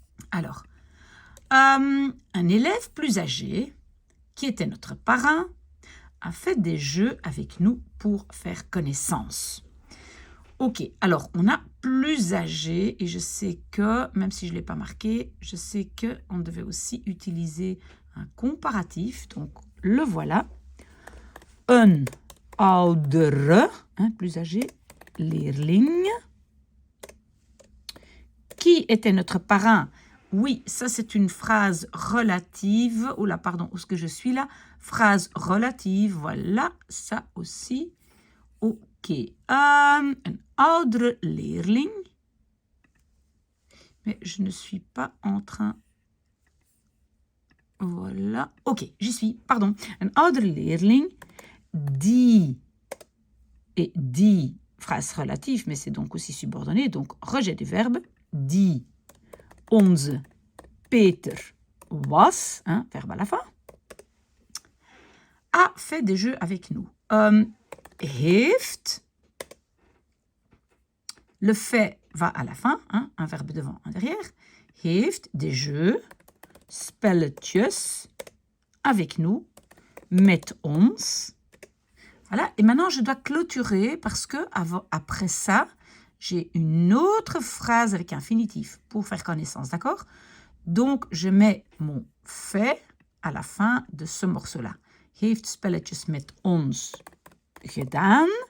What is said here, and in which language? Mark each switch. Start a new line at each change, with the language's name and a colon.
French: Alors, un élève plus âgé, qui était notre parrain, a fait des jeux avec nous pour faire connaissance. Ok, alors on a plus âgé et je sais que, même si je ne l'ai pas marqué, je sais qu'on devait aussi utiliser un comparatif. Donc le voilà.
Dutch: Een oudere,
French: plus âgé,
Dutch: leerling.
French: Qui était notre parrain? Oui, ça c'est une phrase relative. Oh là, pardon, où est-ce que je suis là? Phrase relative, voilà, ça aussi. Ok.
Dutch: Een oudere leerling.
French: Mais je ne suis pas en train... Voilà. Ok, j'y suis, pardon.
Dutch: Een oudere leerling die...
French: Et die, phrase relative, mais c'est donc aussi subordonné. Donc, rejet du verbe.
Dutch: Die onze Peter was,
French: verbe à la fin, a fait des jeux avec nous. Heeft, le fait va à la fin, un verbe devant, un derrière. Heeft des jeux, spelletjes, avec nous,
Dutch: met ons.
French: Voilà, et maintenant je dois clôturer parce que après ça, j'ai une autre phrase avec infinitif pour faire connaissance, d'accord? Donc, je mets mon fait à la fin de ce morceau-là.
Dutch: Heeft spelletjes met ons gedaan.